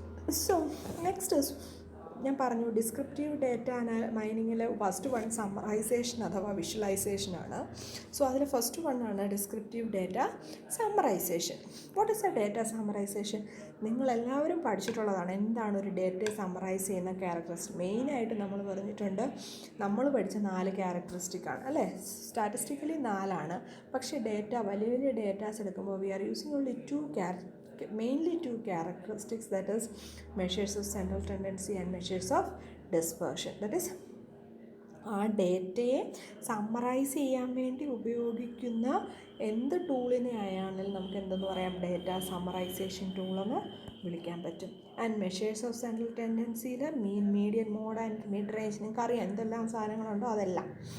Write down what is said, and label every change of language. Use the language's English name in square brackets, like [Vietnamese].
[Malayalam] So next ഞാൻ പറഞ്ഞു descriptive data മൈനിങ്ങിൽ first one summarisation അഥവാ വിഷ്വലൈസേഷനാണ്. സോ അതിൽ first വണ്ണാണ് descriptive data summarisation. [English] What is a data summarisation? [Malayalam] നിങ്ങളെല്ലാവരും പഠിച്ചിട്ടുള്ളതാണ്. എന്താണ് ഒരു ഡേറ്റയെ സമ്മറൈസ് ചെയ്യുന്ന ക്യാരക്ടറിസ്റ്റിക്? മെയിനായിട്ട് നമ്മൾ പറഞ്ഞിട്ടുണ്ട്, നമ്മൾ പഠിച്ച 4 ക്യാരക്ടറിസ്റ്റിക്കാണ് അല്ലേ? സ്റ്റാറ്റിസ്റ്റിക്കലി 4ആണ്. പക്ഷേ ഡേറ്റ വലിയ വലിയ ഡേറ്റാസ് എടുക്കുമ്പോൾ [English] We are using only mainly two characteristics, that is measures of central tendency and measures of dispersion. [Malayalam] That is ആ ഡേറ്റയെ സമ്മറൈസ് ചെയ്യാൻ വേണ്ടി ഉപയോഗിക്കുന്ന എന്ത് ടൂളിനെ ആയാണെങ്കിലും നമുക്ക് എന്തെന്ന് പറയാം? ഡേറ്റ സമ്മറൈസേഷൻ ടൂളെന്ന് വിളിക്കാൻ പറ്റും. And measures of central ടെൻഡൻസിയിൽ mean, median, mode and mid range, നിങ്ങൾക്കറിയാം എന്തെല്ലാം സാധനങ്ങളുണ്ടോ അതെല്ലാം.